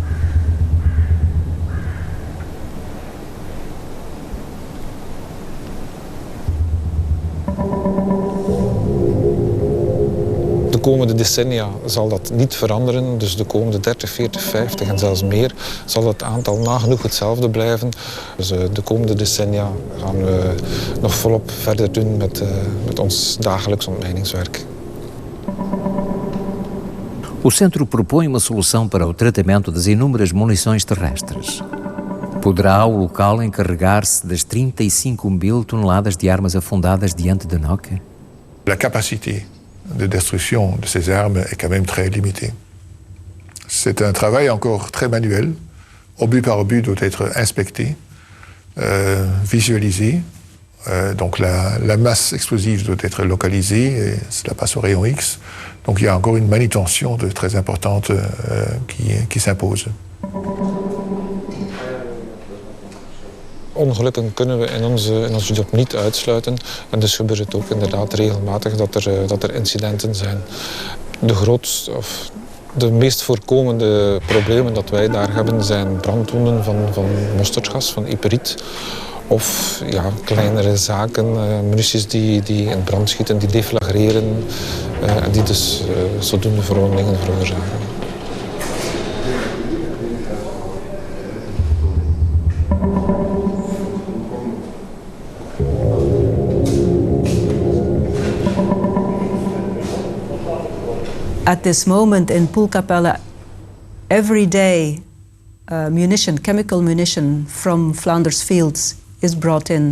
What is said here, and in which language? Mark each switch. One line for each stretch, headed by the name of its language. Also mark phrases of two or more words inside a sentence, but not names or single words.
Dutch: De komende decennia zal dat niet veranderen. Dus de komende 30, 40, 50 en zelfs meer zal het aantal nagenoeg hetzelfde blijven. Dus de komende decennia gaan we nog volop verder doen met ons dagelijks ontmijningswerk.
Portuguese: O centro propõe uma solução para o tratamento das inúmeras munições terrestres. Poderá o local encarregar-se das 35.000 toneladas de armas afundadas diante de Nokke?
French: La capacité de destruction de ces armes est quand même très limitée. C'est un travail encore très manuel. Obus par obus doit être inspecté, visualisé. Donc la masse explosive doit être localisée et cela passe au rayon X. Donc il y a encore une manutention très importante qui s'impose.
Dutch: Ongelukken kunnen we in onze job niet uitsluiten. En dus gebeurt het ook inderdaad regelmatig dat er incidenten zijn. De meest voorkomende problemen dat wij daar hebben zijn brandwonden van mosterdgas, van iperiet. Of ja, kleinere zaken, munities die in brand schieten, die deflagreren en die dus zodoende verwondingen veroorzaken.
English: At this moment in Poel-Capelle, every day chemical munition from Flanders fields is brought in.